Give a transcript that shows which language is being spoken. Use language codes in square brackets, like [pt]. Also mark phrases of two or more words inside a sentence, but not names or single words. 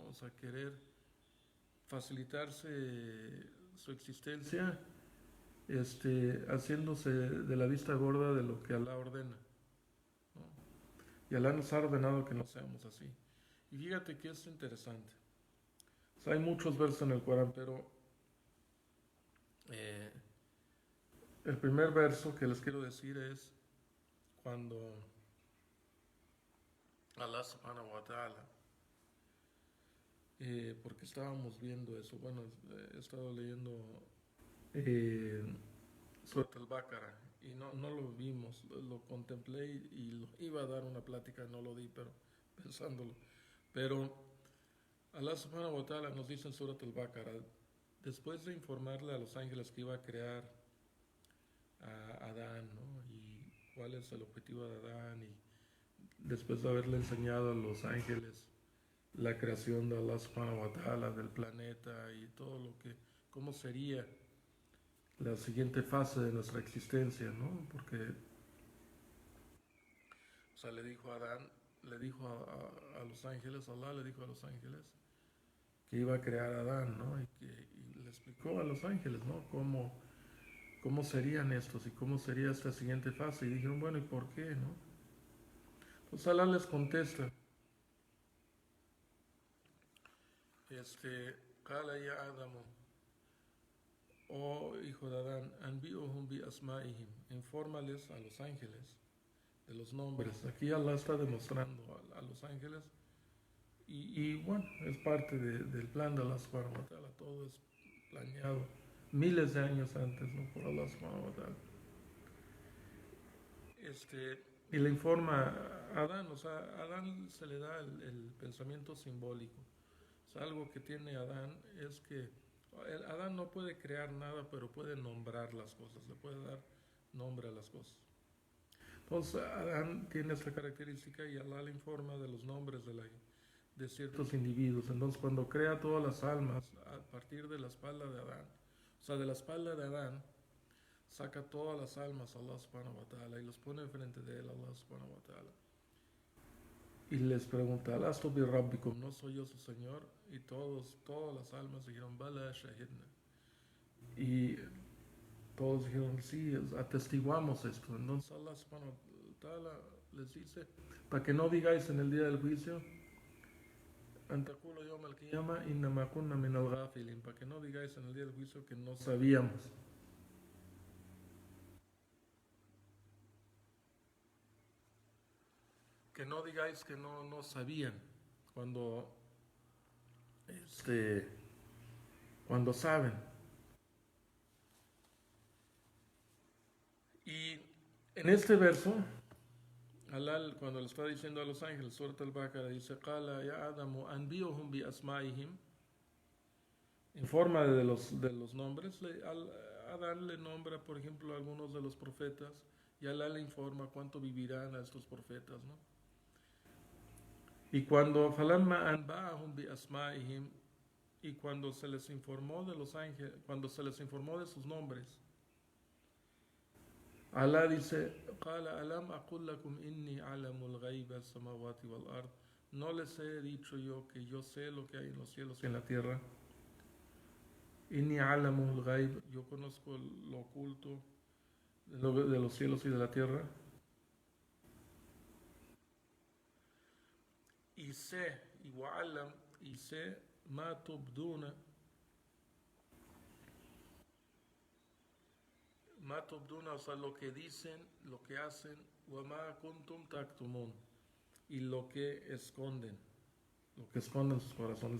[es] O sea, querer facilitarse su existencia, haciéndose de la vista gorda de lo que Allah ordena, ¿no? Y Allah nos ha ordenado que no seamos así. Y fíjate que es interesante. O sea, hay muchos versos en el Corán, pero el primer verso que les quiero decir es cuando Allah [ar] سبحانه وتعالى, [es] porque estábamos viendo eso, bueno, he estado leyendo Surat al-Baqarah y no lo vimos, lo contemplé y lo iba a dar una plática, no lo di, pero pensándolo. Pero Allah [ar] سبحانه وتعالى [es] nos dice en Surat al-Baqarah, después de informarle a los ángeles que iba a crear a Adán, ¿no? Y cuál es el objetivo de Adán, y después de haberle enseñado a los ángeles la creación de Allah [ar] سبحانه وتعالى, [es] del planeta y todo lo que, cómo sería la siguiente fase de nuestra existencia, ¿no? Porque, o sea, le dijo a Adán, le dijo a los ángeles, Allah le dijo a los ángeles que iba a crear a Adán, ¿no? Y le explicó a los ángeles, ¿no? Cómo serían estos y cómo sería esta siguiente fase. Y dijeron, bueno, ¿y por qué, no? Pues Allah les contesta, [ar] قال يا آدم, [es] oh hijo de Adán, [ar] أنبئهم بأسمائهم, [es] infórmales a los ángeles de los nombres. Aquí Allah está demostrando a los ángeles, y bueno, es parte del plan de Allah [ar] سبحانه وتعالى, [es] todo es planeado miles de años antes, ¿no? [ar] Por الله سبحانه وتعالى. [es] Y le informa a Adán, o sea, a Adán se le da el pensamiento simbólico. O sea, algo que tiene Adán es que Adán no puede crear nada, pero puede nombrar las cosas, le puede dar nombre a las cosas. Entonces, Adán tiene esta característica y Allah le informa de los nombres de ciertos individuos. Entonces, cuando crea todas las almas a partir de la espalda de Adán, o sea, de la espalda de Adán, saca todas las almas a Allah [ar] سبحانه وتعالى [es] y los pone enfrente de él, [ar] الله سبحانه وتعالى. [es] Y les pregunta, [ar] ألست بربكم, [es] ¿no soy yo su Señor? Y todas las almas dijeron, [ar] بلى شهدنا. [es] Y todos dijeron, sí, atestiguamos esto. Entonces Allah [ar] سبحانه وتعالى [es] les dice, para que no digáis en el día del juicio, [ar] أن تقولوا يوم القيامة إنما كنا من الغافلين, [es] para que no digáis en el día del juicio que no sabíamos. Que no digáis que no sabían cuando cuando saben. Y en este verso, Allah cuando le está diciendo a los ángeles, Surat al-Baqarah, dice, [ar] قال يا آدم أنبئهم بأسمائهم, [es] informa de los nombres. Adán le nombra, por ejemplo, a algunos de los profetas y Alá le informa cuánto vivirán a estos profetas, ¿no? Y cuando [ar] فلما أنبأهم بأسمائهم, [es] y cuando se les informó de los ángeles, cuando se les informó de sus nombres, Alá dice, [ar] قال ألم أقل لكم إني أعلم غيب السماوات والأرض. [es] No les he dicho yo que yo sé lo que hay en los cielos y en la tierra. [ar] إني أعلم الغيب, [es] yo conozco lo oculto de los cielos y de la tierra. Y sé, y wa'alam, y sé [ar] ما تبدون, [es] o sea, lo que dicen, lo que hacen, [ar] وما كنتم تكتمون, [es] y lo que esconden sus corazones.